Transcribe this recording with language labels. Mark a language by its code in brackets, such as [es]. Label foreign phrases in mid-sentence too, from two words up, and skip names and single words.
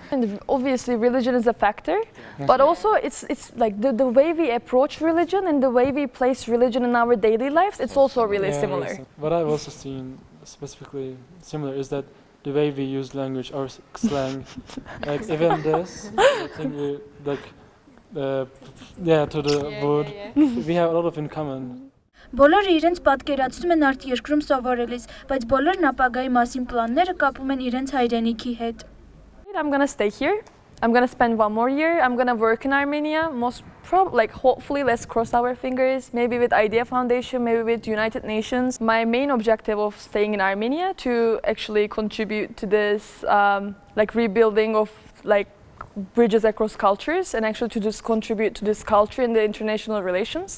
[en] And obviously religion is a factor, but also it's like the way we approach religion and the way we place religion in our daily lives, it's also really similar. What I've also seen specifically similar is that the way we use language or slang, like even this, I think we like, to the wood, we have a lot of in common. [hy] Բոլորը իրենց պատկերացնում են արտերկրում սովորելիս, բայց բոլորն ապագայի մասին պլանները կապում են իրենց հայրենիքի հետ. [en] I'm gonna stay here. I'm gonna spend 1 more year. I'm gonna work in Armenia. Most probably, like hopefully, let's cross our fingers. Maybe with Idea Foundation, maybe with United Nations. My main objective of staying in Armenia to actually contribute to this, like rebuilding of like bridges across cultures, and actually to just contribute to this culture in the international relations.